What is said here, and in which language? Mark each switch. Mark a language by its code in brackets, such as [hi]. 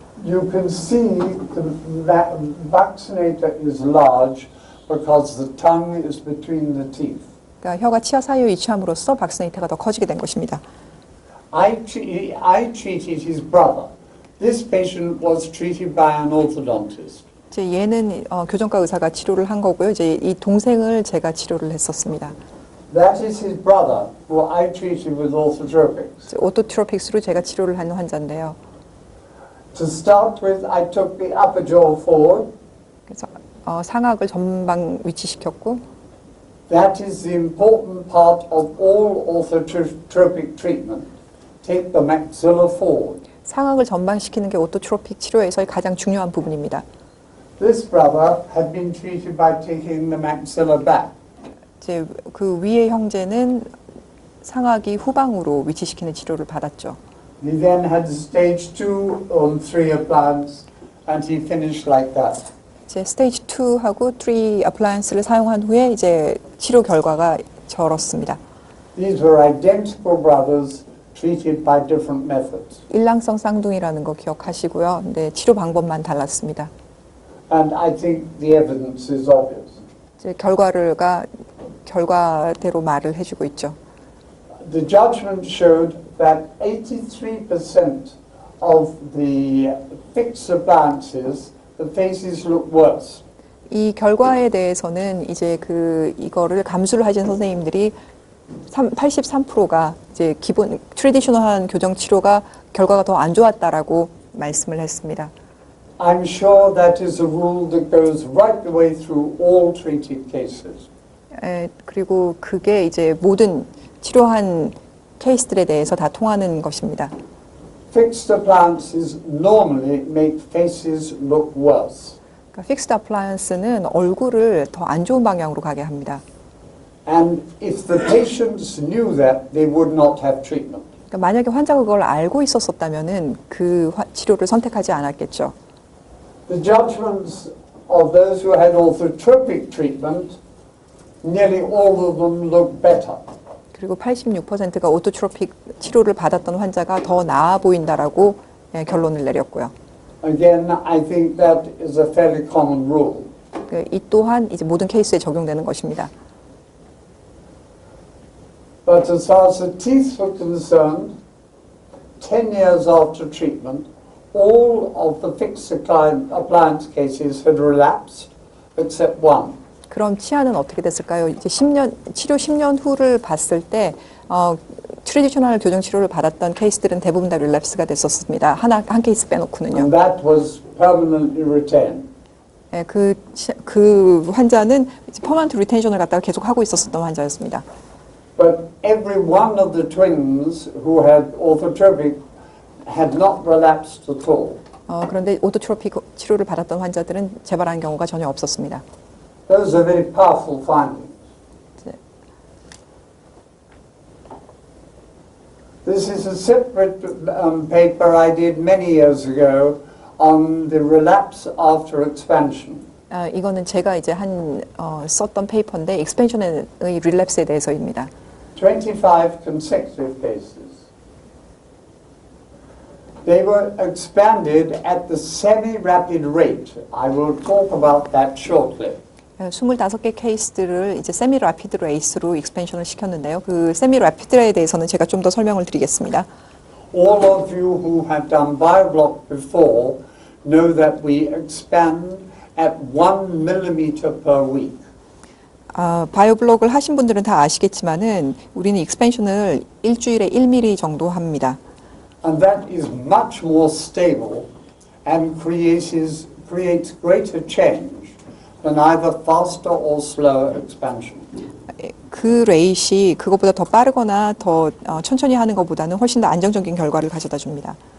[en] You can see the vaccinator is large because the tongue is between the teeth. [ko] 그러니까 혀가 치아 사이에 위치함으로써 박스네이터가 더 커지게 된 것입니다. [en] I treated his brother. This patient was treated by an orthodontist. [ko] 이제 얘는 교정과 의사가 치료를 한 거고요. 이제 이 동생을 제가 치료를 했었습니다. [en] That is his brother, who I treated with orthotropics. [ko] 오토트로픽스로 제가 치료를 한 환자인데요. [en] To start with, I took the upper jaw forward. [ko] 그래서 상악을 전방 위치시켰고, [en] That is the important part of all orthotropic treatment. Take the maxilla forward. [ko] 상악을 전방시키는 게 오토트로픽 치료에서의 가장 중요한 부분입니다. [en] This brother had been treated by taking the maxilla back. [ko] 이제 그 위의 형제는 상악이 후방으로 위치시키는 치료를 받았죠. [en] He then had stage 2 on 3 appliance, and he finished like that. [ko] 이제 스테이지 2하고 3 어플라이언스를 사용한 후에 이제 치료 결과가 저렇습니다. [en] These were identical brothers treated by different methods. [ko] 일랑성 쌍둥이라는 거 기억하시고요. 근데 치료 방법만 달랐습니다. [en] And I think the evidence is obvious. [ko] 이제 결과대로 말을 해주고 있죠. [en] The judgment showed that 83% of the fixed appliances, the faces look worse. [ko] 이 결과에 대해서는 이제 이거를 감수를 하신 선생님들이 83%가 이제 기본 트레디셔널한 교정 치료가 결과가 더 안 좋았다라고 말씀을 했습니다. [en] I'm sure that is a rule that goes right the way through all treated cases. [ko] 그리고 그게 이제 모든 치료한 케이스들에 대해서 다 통하는 것입니다. [en] Fixed appliances normally make faces look worse. [ko] 그러니까 픽스드 어플라이언스는 얼굴을 더 안 좋은 방향으로 가게 합니다. [en] And if the patients knew that, they would not have treatment. [ko] 그러니까 만약에 환자가 그걸 알고 있었다면은 그 치료를 선택하지 않았겠죠. [en] The judgments of those who had orthotropic treatment, nearly all of them look better. [ko] 그리고 86%가 오토트로픽 치료를 받았던 환자가 더 나아 보인다라고 결론을 내렸고요. [en] Again, I think that is a fairly common rule. [ko] 이 또한 이제 모든 케이스에 적용되는 것입니다. [en] But as far as the teeth were concerned, 10 years after treatment, all of the fixed appliance cases had relapsed except one. [ko] 그럼 치아는 어떻게 됐을까요? 이제 치료 10년 후를 봤을 때 트레디셔널 교정 치료를 받았던 케이스들은 대부분 다 릴랩스가 됐었습니다. 한 케이스 빼놓고는요. [en] And that was permanently retained. [ko] 네, 그 환자는 퍼먼트 리텐션을 갖다가 계속 하고 있었던 환자였습니다. [en] But every one of the twins who had orthotropic had not relapsed at all. [ko] 그런데 오토트로픽 치료를 받았던 환자들은 재발한 경우가 전혀 없었습니다. [en] Those are very powerful findings. [ko] 네. [en] This is a separate paper I did many years ago on the relapse after expansion. [ko] 이거는 제가 이제 썼던 페이퍼인데 익스펜션의 릴랩스에 대해서입니다. [en] 25 consecutive cases. They were expanded at the semi-rapid rate. I will talk about that shortly. [ko] 25개 케이스들을 이제 세미 라피드 레이스로 익스펜션을 시켰는데요. 그 세미 라피드에 대해서는 제가 좀 더 설명을 드리겠습니다. [en] All of you who have done BioBlock before know that we expand at 1 millimeter per week. [ko] 바이오블록을 하신 분들은 다 아시겠지만은 우리는 익스펜션을 일주일에 1mm 정도 합니다. [en] And that is much more stable and creates greater change than either faster or slower expansion. [ko] 그 레이시 그것보다 더 빠르거나 더 천천히 하는 것보다는 훨씬 더 안정적인 결과를 가져다 줍니다.